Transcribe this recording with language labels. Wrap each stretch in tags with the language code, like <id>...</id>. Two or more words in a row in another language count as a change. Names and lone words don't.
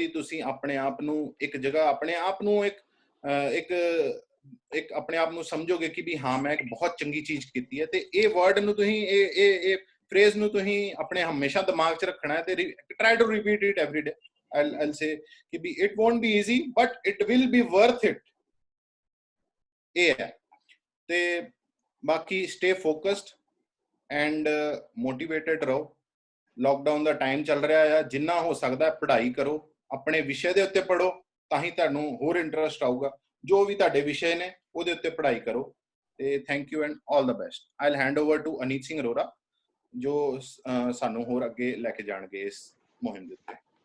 <pa>ਤੁਸੀਂ ਆਪਣੇ ਆਪ ਨੂੰ ਇੱਕ ਜਗ੍ਹਾ, ਆਪਣੇ ਆਪ ਨੂੰ ਇੱਕ ਆਪਣੇ ਆਪ ਨੂੰ ਸਮਝੋਗੇ ਕਿ ਵੀ ਹਾਂ ਮੈਂ ਇੱਕ ਬਹੁਤ ਚੰਗੀ ਚੀਜ਼ ਕੀਤੀ ਹੈ। ਤੇ ਇਹ ਵਰਡ ਨੂੰ ਤੁਸੀਂ ਇਹ ਫਰੇਜ਼ ਨੂੰ ਤੁਸੀਂ ਆਪਣੇ ਹਮੇਸ਼ਾ ਦਿਮਾਗ 'ਚ ਰੱਖਣਾ ਹੈ, ਤੇ</pa> <en>try to repeat it every day. I'll say</en> <pa>ਕਿ ਵੀ</pa> <en>it won't be easy but it will be worth it।</en> <pa>ਇਹ ਹੈ, ਤੇ ਬਾਕੀ</pa> <en>stay focused and motivated</en> <pa>ਰਹੋ। ਲੋਕਡਾਊਨ ਦਾ ਟਾਈਮ ਚੱਲ ਰਿਹਾ ਆ, ਜਿੰਨਾ ਹੋ ਸਕਦਾ ਪੜ੍ਹਾਈ ਕਰੋ, ਆਪਣੇ ਵਿਸ਼ੇ ਦੇ ਉੱਤੇ ਪੜ੍ਹੋ, ਤਾਂ ਹੀ ਤੁਹਾਨੂੰ ਹੋਰ ਇੰਟਰਸਟ ਆਊਗਾ। ਜੋ ਵੀ ਤੁਹਾਡੇ ਵਿਸ਼ੇ ਨੇ ਉਹਦੇ ਉੱਤੇ ਪੜ੍ਹਾਈ ਕਰੋ। ਤੇ</pa> <en>thank you and all the best. I'll hand over to</en> <pa>ਅਨੀਤ ਸਿੰਘ ਅਰੋੜਾ ਜੋ ਸਾਨੂੰ ਹੋਰ ਅੱਗੇ ਲੈ ਕੇ ਜਾਣਗੇ ਇਸ ਮੁਹਿੰਮ ਦੇ ਉੱਤੇ।</pa>